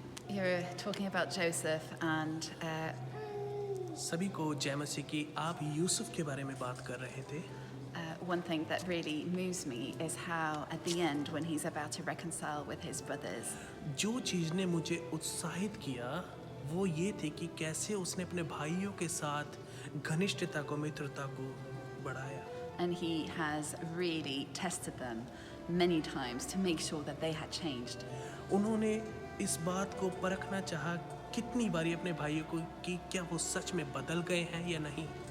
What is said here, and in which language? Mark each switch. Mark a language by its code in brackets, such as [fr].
[en] You're talking about Joseph and [hi] सभी को जय मसीह की। आप यूसुफ के बारे में बात कर रहे थे। [en] one thing that really moves me is how at the end when he's about to reconcile with his brothers, [hi] जो चीज़ ने मुझे उत्साहित किया वो ये थी कि कैसे उसने अपने भाइयों के साथ घनिष्ठता को, मित्रता को बढ़ाया। [en] and he has really tested them many times to make sure that they had changed. [hi] उन्होंने इस बात को परखना चाहा कितनी बारी अपने भाइयों को कि क्या वो सच में बदल गए हैं या नहीं।